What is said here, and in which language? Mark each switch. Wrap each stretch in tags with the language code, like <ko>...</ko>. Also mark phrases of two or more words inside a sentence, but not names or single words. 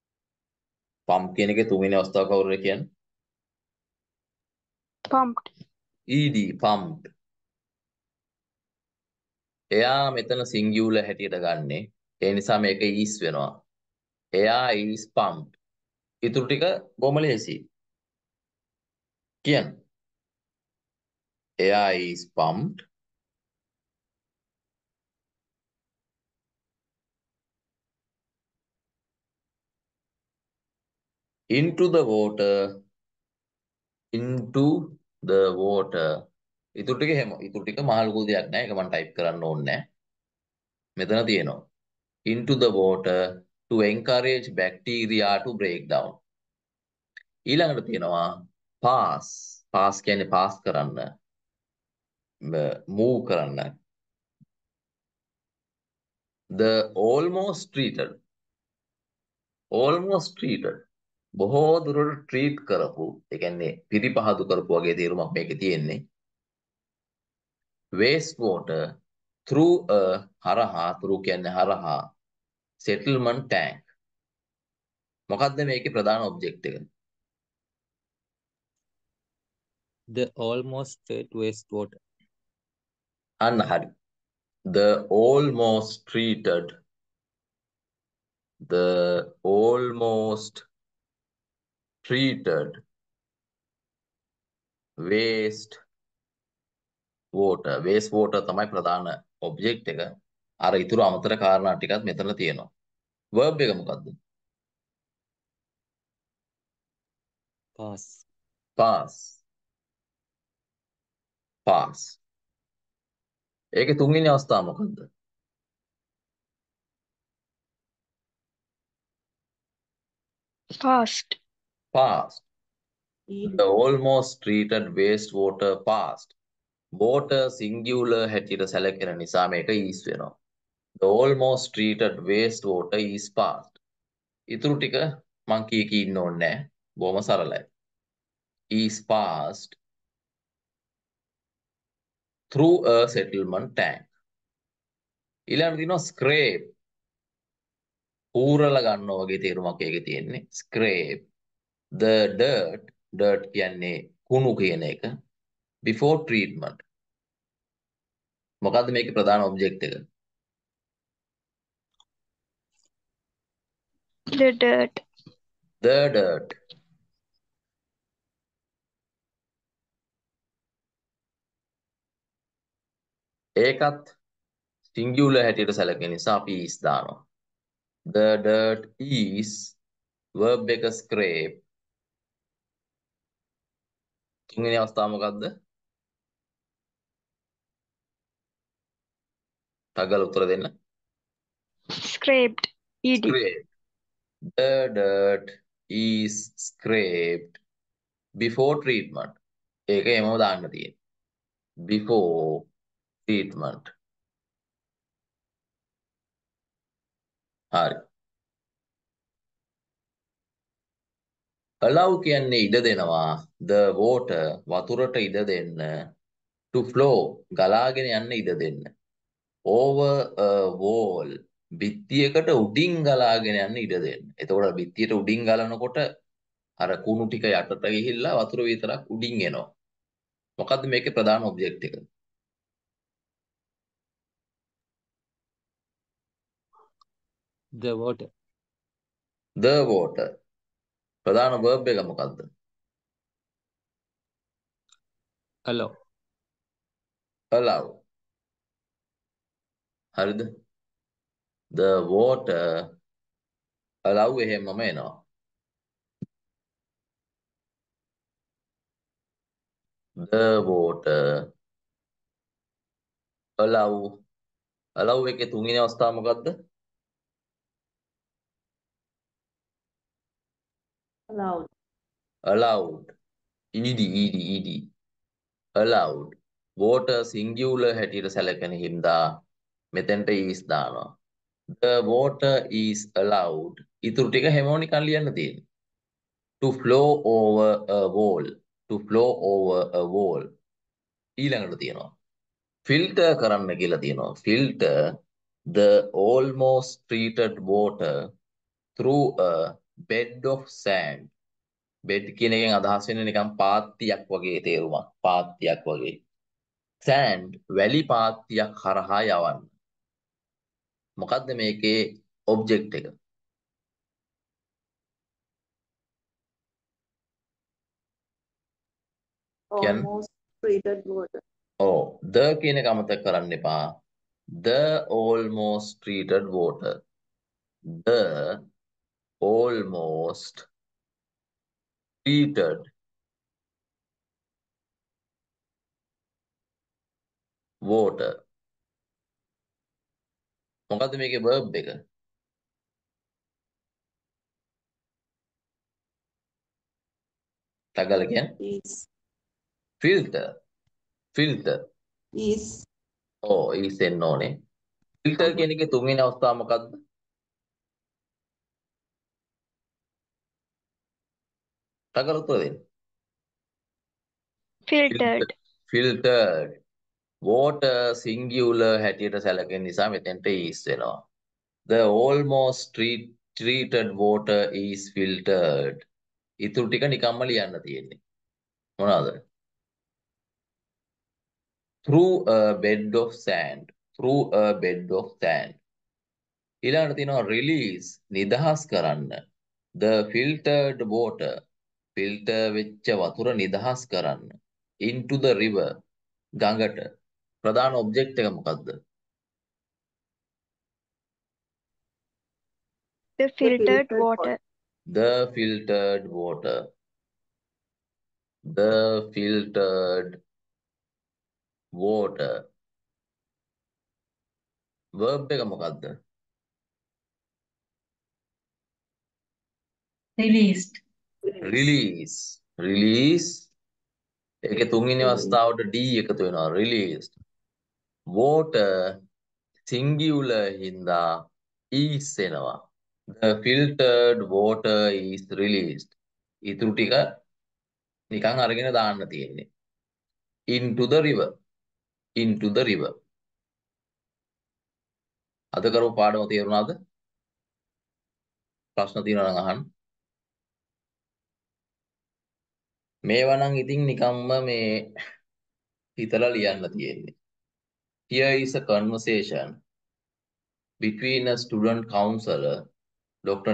<si>pump කියන එකේ තුන්වෙනි අවස්ථාව කවුරුද කියන්නේ?</si> <en>pumped. ed pumped.</en> <si>එයා මෙතන සිංගියුලර් හැටියට ගන්නෙ. ඒ නිසා මේක is වෙනවා. එයා</si> <en>is pumped.</en> <si>ඊටු ටික බොහොම ලේසි. කියන්න.</si> <en>එයා is pumped into the water</en> <si>ඉතුරු ටික එහෙම. ඉතුරු ටික මහ ලොකු දෙයක් නෑ. ඒක මම ටයිප් කරන්න ඕනේ නෑ. මෙතන තියෙනවා.</si> <en>into the water to encourage bacteria to break down.</en> <si>ඊළඟට තියෙනවා pass කියන්නේ pass කරන්න. move කරන්න.</si> <en>the almost treated</en> <si>බොහෝ දුරට ට්‍රීට් කරපු, ඒ කියන්නේ පිරිපහදු කරපු වගේ තේරුමක් මේකේ තියෙන්නේ.</si> <en>waste water through a through</en> <si>කියන්නේ හරහා</si> <en>settlement tank.</en> <si>මොකද්ද මේකේ ප්‍රධාන ඔබ්ජෙක්ට් එක?</si> <en>The almost straight wastewater.</en> <si>අන්න හරි.</si> <en>the almost treated waste water</en> <si>තමයි ප්‍රධාන ඔබ්ජෙක්ට් එක. අර ඉතුරු අමතර කාරණා ටිකත් මෙතන තියෙනවා. verb එක මොකද්ද? pass. ඒකේ තුන්වෙනි අවස්ථාව මොකද්ද?</si> <en>Past. the almost treated wastewater passed. water singular</en> <si>හැටියට සැලකෙන නිසා මේක is වෙනවා.</si> <en>the almost treated wastewater is passed.</en> <si>ඉතුරු ටික මං කී ඉන්න ඕනේ නැහැ. බොහොම සරලයි.</si> <en>is passed through a settlement tank.</en> <si>ඊළඟට තියෙනවා scrape. ඌරලා ගන්නවා වගේ තේරුමක් ඒකේ තියෙන්නේ.</si> <en>scrape the dirt</en> <si>කියන්නේ කුණු කියන එක.</si> <en>before treatment.</en> <si>මොකද්ද මේකේ ප්‍රධාන ඔබ්ජෙක්ට් එක?</si> <en>The dirt.</en> <si>ඒකත් සිංගියුලර් හැටියට සැලකෙන නිසා අපි is දානවා.</si> <en>the dirt is verb එක scrape.</en> <si>තුන්වෙනි අවස්ථාව මොකද්ද? තගල උත්තර දෙන්න.</si> <en>Scraped. Ed. scrape. the dirt is scraped before treatment.</en> <si>ඒක එමම දාන්න තියෙන්නේ.</si> <en>before treatment.</en> <si>හරි. allow කියන්නේ ඉඩ දෙනවා.</si> <en>the water</en> <si>වතුරට ඉඩ දෙන්න.</si> <en>to flow</en> <si>ගලාගෙන යන්න ඉඩ දෙන්න.</si> <en>over a wall</en> <si>බිත්තියකට උඩින් ගලාගෙන යන්න ඉඩ දෙන්න. එතකොට බිත්තියට උඩින් ගලනකොට අර කුණු ටික යටට ගිහිල්ලා වතුර විතරක් උඩින් එනවා. මොකද්ද මේකේ ප්‍රධාන ඔබ්ජෙක්ට් එක?</si> <en>The water.</en> <si>ප්‍රධාන verb එක මොකද්ද?</si> <en>Allow.</en> <si>හරිද?</si> <en>the water allow</en> <si>එහෙමම එනවා.</si> <en>the water allow</en> <si>එකේ තුන්වෙනි අවස්ථාව මොකද්ද?</si> <en>allowed. ed. allowed. water singular</en> <si>හැටියට සැලකෙන හින්දා මෙතෙන්ට is දානවා.</si> <en>the water is allowed.</en> <si>ඉතුරු ටික හැමෝනිකන් ලියන්න තියෙන්නේ.</si> <en>to flow over a wall.</en> <si>ඊළඟට තියෙනවා filter කරන්න කියලා තියෙනවා.</si> <en>filter the almost treated water through a bed of sand.</en> <si>බෙඩ් කියන එකෙන් අදහස් වෙන්නේ නිකන් පාත්තියක් වගේ තේරුමක්. පාත්තියක් වගේ. සෑන්ඩ් වැලි පාත්තියක් හරහා යවන්න. මොකද්ද මේකේ ඔබ්ජෙක්ට් එක? කියන්න.</si> <en>Almost treated water. ඔව්. the කියන එක අමතක කරන්න එපා. The almost treated water. The almost treated water.</en> <si>මොකද්ද මේකේ verb එක? තගල කියන්නේ</si> <en>Is. filter. filter. Is.</en> <si>ඔව් is එන්න ඕනේ. filter කියන එකේ තුන්වෙනි අවස්ථාව මොකද්ද? තගල උත්තර දෙන්න.</si> <en>filtered, filtered. water singular</en> <si>හැටියට සැලකෙන නිසා මෙතෙන්ට is වෙනවා.</si> <en>The almost treated water is filtered.</en> <si>ඉතුරු ටික නිකම්ම ලියන්න තියෙන්නේ. මොනවාද?</si> <en>Through a bed of sand. Through a bed of sand.</en> <si>ඊළඟට තියෙනවා release නිදහස් කරන්න.</si> <en>The filtered water.</en> <si>filter වෙච්ච වතුර නිදහස් කරන්න.</si> <en>into the river.</en> <si>ගඟට. ප්‍රධාන ඔබ්ජෙක්ට් එක මොකද්ද?</si> <en>the The filtered filtered water, The filtered water. The filtered water.</en> <si>verb එක මොකද්ද?</si> <en>Released. release. release.</en> <si>ඒකේ තුන්වෙනි අවස්ථාවට D එකතු වෙනවා.</si> <en>released. water singular</en> <si>හින්දා is එනවා.</si> <en>The filtered water is released.</en> <si>ඉතුරු ටික නිකන් අරගෙන දාන්න තියෙන්නේ.</si> <en>into the river. into the river.</en> <si>අද කරපු පාඩම තේරුණාද? ප්‍රශ්න තියෙනවා නම් අහන්න. මේවා නම් ඉතින් නිකම්ම මේ හිතලා ලියන්න තියෙන්නේ.</si> <en>Here is a conversation between a student counselor, Dr.</en>